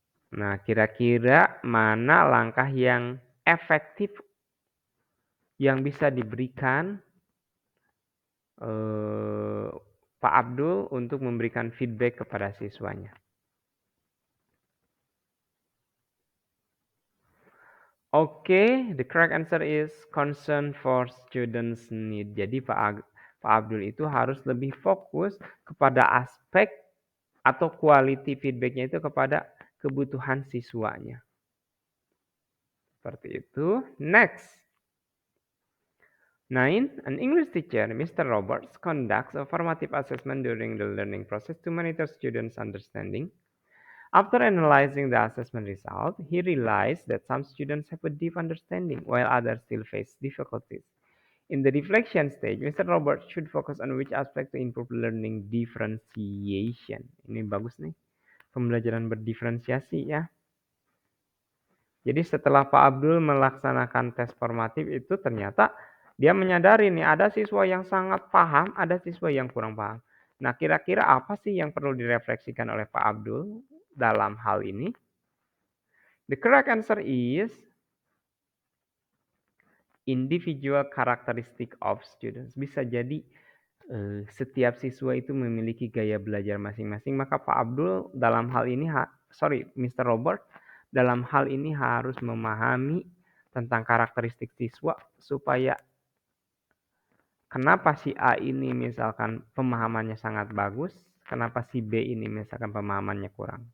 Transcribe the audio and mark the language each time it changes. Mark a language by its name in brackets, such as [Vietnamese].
[Indonesian] Nah, kira-kira mana langkah yang efektif yang bisa diberikan eee, Pak Abdul untuk memberikan feedback kepada siswanya? [English] Oke, the correct answer is concern for students' need. [Indonesian] Jadi Pak Abdul itu harus lebih fokus kepada aspek atau quality feedback-nya itu kepada kebutuhan siswanya. Seperti itu. Next. 9. [English] An English teacher, Mr. Roberts, conducts a formative assessment during the learning process to monitor students' understanding. After analyzing the assessment result, he realized that some students have a deep understanding while others still face difficulties. In the reflection stage, Mr. Roberts should focus on which aspect to improve learning differentiation. [Indonesian] Ini bagus nih, pembelajaran berdiferensiasi ya. Jadi setelah Pak Abdul melaksanakan tes formatif itu ternyata dia menyadari nih ada siswa yang sangat paham, ada siswa yang kurang paham. Nah, kira-kira apa sih yang perlu direfleksikan oleh Pak Abdul dalam hal ini? [English] The correct answer is individual characteristic of students. [Indonesian] Bisa jadi setiap siswa itu memiliki gaya belajar masing-masing, maka Pak Abdul dalam hal ini Mr. Robert dalam hal ini harus memahami tentang karakteristik siswa supaya kenapa si A ini misalkan pemahamannya sangat bagus, kenapa si B ini misalkan pemahamannya kurang.